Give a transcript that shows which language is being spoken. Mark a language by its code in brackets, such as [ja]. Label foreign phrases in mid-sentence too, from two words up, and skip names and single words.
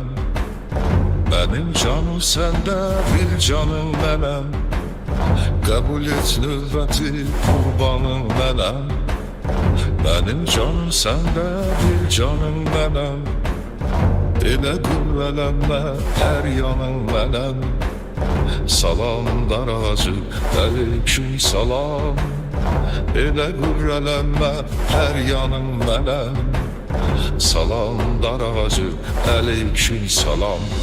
[tr] Benim canım sende, [az] bir canım mənəm. [tr] Kabul et [az] növbəti qurbanım mənəm. [tr] Benim canım sende, [az] bir canım mənəm. Elə qüvvələnmə, hər yanım mənəm. Salam dar ağacı, aleyküm salam. Elə qüvvələnmə, hər yanım mənəm. Salam dar ağacı, aleyküm salam.